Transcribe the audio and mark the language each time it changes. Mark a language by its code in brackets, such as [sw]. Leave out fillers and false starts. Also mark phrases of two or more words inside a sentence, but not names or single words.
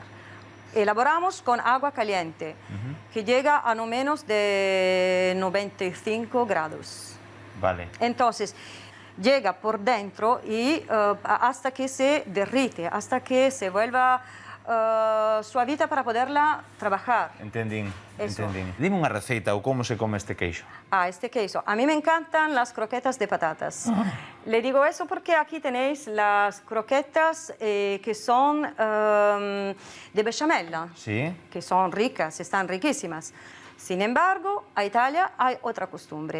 [es] Elaboramos con agua caliente, que llega a no menos de 95 grados. Vale. Entonces, llega por dentro y hasta que se derrite, hasta que se vuelva suavita para poderla trabajar. [gl] Entendín, [es] Eso. [gl] entendín. Dime unha receita ou como se come este queixo. [es] Este queso. A mí me encantan las croquetas de patatas. Le digo eso porque aquí tenéis las croquetas que son de bechamel, Sí. que son ricas, están riquísimas. Sin embargo, a Italia hay otra costumbre.